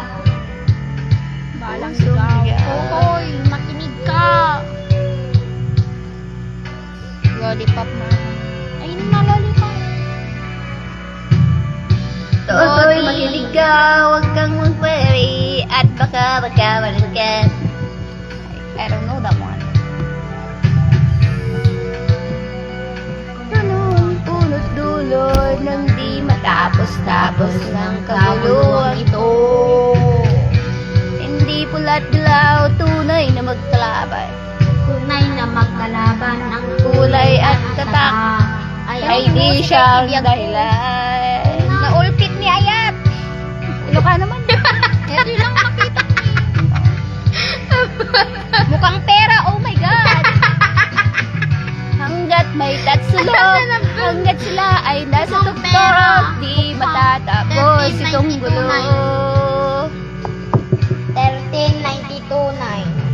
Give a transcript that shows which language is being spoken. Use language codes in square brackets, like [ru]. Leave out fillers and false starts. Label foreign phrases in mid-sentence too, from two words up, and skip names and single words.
[tl] Balang sigaw. Totoy, makinig ka. Lollipop na. Ayun na, lollipop. Totoy, makinig ka, huwag kang mag-worry at baka magkawalan ka. [en] I don't know that one. [tl] Anong punot dulot ng di matapos-tapos ng kabuluhan ito? Hindi pula't dilaw, tunay na magkalaban. Tunay na magkalaban ang Kulay at tatak ay di siyang dahilan. Naulpit ni Ayat. Ilocano naman. Hindi lang makita. Mukhang pera, [en] oh my God. [tl] Hanggat may tatsulog, hanggat sila ay nasa tuktok, di matatapos itong gulo. 1392.9.